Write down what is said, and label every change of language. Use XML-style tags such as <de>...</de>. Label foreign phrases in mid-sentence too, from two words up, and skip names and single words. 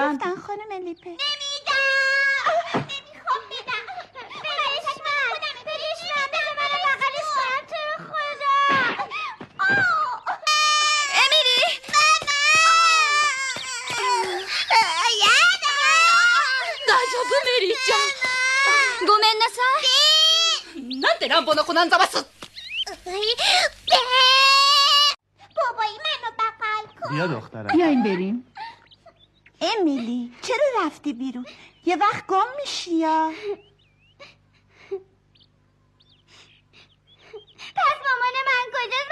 <fa>نه نگفتن خانم لیپه. نمیدم. نمیخوام بدم. بریش من بده منو بغلش کنم تو رو خدا. امیلی.</fa> <ja>大丈夫メリーちゃん。ごめんなさい。なんで乱暴な子なんざます。</ja> <fa>بیا دخترم. بیاین بریم. امیلی چرا رفتی بیرون؟ یه وقت گم میشی یا؟ پس مامان من کجاست؟</fa>